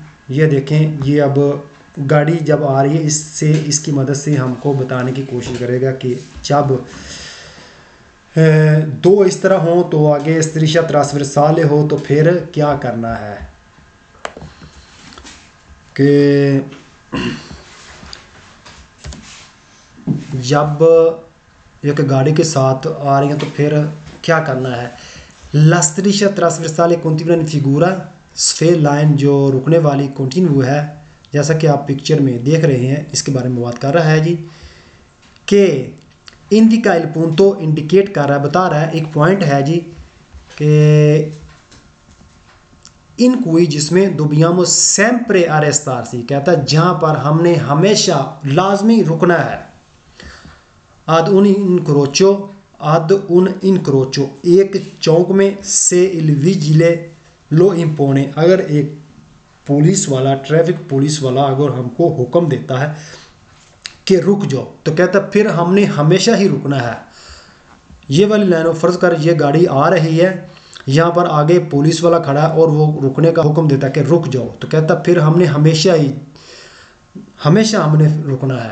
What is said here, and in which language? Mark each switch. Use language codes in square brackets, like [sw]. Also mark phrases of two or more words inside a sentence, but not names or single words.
[ur] یہ دیکھیں، یہ اب گاڑی جب آ رہی ہے اس سے، اس کی مدد سے ہم کو بتانے کی کوشش کرے گا کہ جب دو اس طرح ہو تو آگے [it] striscia trasversale [ur] ہو تو پھر کیا کرنا ہے، کہ جب ایک گاڑی کے ساتھ آ رہی ہے تو پھر کیا کرنا ہے. [it] La striscia trasversale continua in figura, [en] sphere line [ur] جو رکنے والی کنٹینیو ہے، جیسا کہ آپ پکچر میں دیکھ رہے ہیں، اس کے بارے میں بات کر رہا ہے جی، کہ [it] indica il punto, [ur] انڈیکیٹ کر رہا ہے، بتا رہا ہے، ایک پوائنٹ ہے جی، کہ [it] in cui [ur] جس میں [it] dobbiamo sempre arrestarsi, [ur] کہتا ہے جہاں پر ہم نے ہمیشہ لازمی رکنا ہے. [it] ad un incrocio, [ur] ایک چوک میں, [it] se il vigile lo impone, [ur] اگر ایک پولیس والا, [en] traffic police [ur] والا اگر ہم کو حکم دیتا ہے کہ رک جاؤ، تو کہتا پھر ہم نے ہمیشہ ہی رکنا ہے. یہ والی لائن، فرض کر یہ گاڑی آ رہی ہے، یہاں پر آگے پولیس والا کھڑا ہے اور وہ رکنے کا حکم دیتا ہے کہ رک جاؤ، تو کہتا پھر ہم نے ہمیشہ ہم نے رکنا ہے.